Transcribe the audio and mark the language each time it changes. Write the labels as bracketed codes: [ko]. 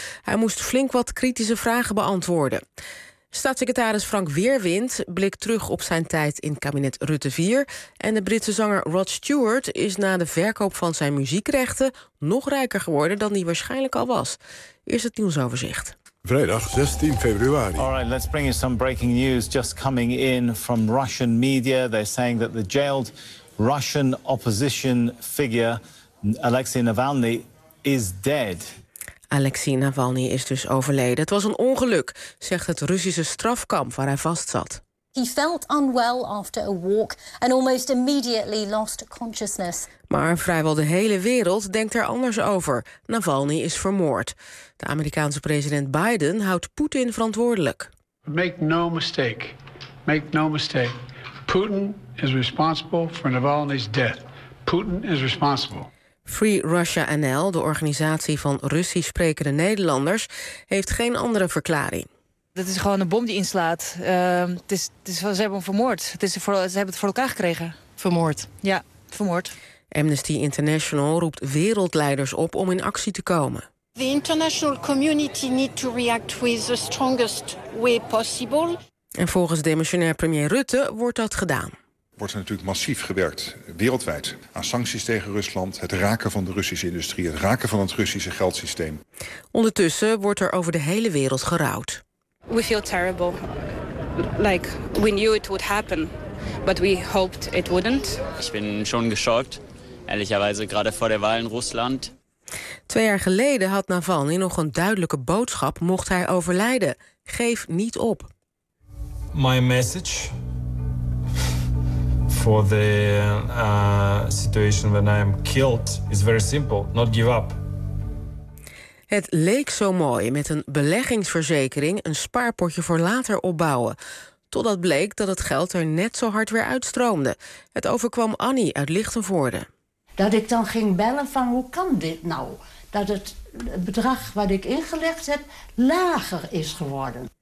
[nl] Hij moest flink wat kritische vragen beantwoorden. Staatssecretaris Frank Weerwind blikt terug op zijn tijd in kabinet Rutte 4. En de Britse zanger Rod Stewart is na de verkoop van zijn muziekrechten nog rijker geworden dan hij waarschijnlijk al was. Eerst het nieuwsoverzicht. Vrijdag 16 februari. [en] All right, let's bring you some breaking news just coming in from Russian media. They're saying that the jailed Russian opposition figure Alexei Navalny is dead. [nl] Alexei Navalny is dus overleden. Het was een ongeluk, zegt het Russische strafkamp waar hij vast zat. [en] He felt unwell after a walk and almost immediately lost consciousness. [nl] Maar vrijwel de hele wereld denkt er anders over. Navalny is vermoord. De Amerikaanse president Biden houdt Poetin verantwoordelijk. [en] Make no mistake. Putin is responsible for Navalny's death. Putin is responsible. [nl] Free Russia NL, de organisatie van Russisch sprekende Nederlanders, heeft geen andere verklaring. Dat is gewoon een bom die inslaat. Ze hebben hem vermoord. Ze hebben het voor elkaar gekregen. Vermoord? Ja, vermoord. Amnesty International roept wereldleiders op om in actie te komen. [en] The international community need to react with the strongest way possible. [nl] En volgens demissionair premier Rutte wordt dat gedaan. Wordt er natuurlijk massief gewerkt, wereldwijd, aan sancties tegen Rusland, het raken van de Russische industrie, het raken van het Russische geldsysteem. Ondertussen wordt er over de hele wereld gerouwd. [en] We feel terrible. Like, we knew it would happen, but we hoped it wouldn't. [nl] Ik ben [de] schon geschockt, ehrlicherweise, gerade vor der Wahl in Rusland. [nl] 2 jaar geleden had Navalny nog een duidelijke boodschap mocht hij overlijden. Geef niet op. [en] My message for the situation when I am killed is very simple. Not give up. [nl] Het leek zo mooi met een beleggingsverzekering een spaarpotje voor later opbouwen. Totdat bleek dat het geld er net zo hard weer uitstroomde. Het overkwam Annie uit Lichtenvoorde. Dat ik dan ging bellen van hoe kan dit nou? Dat het bedrag wat ik ingelegd heb lager is geworden.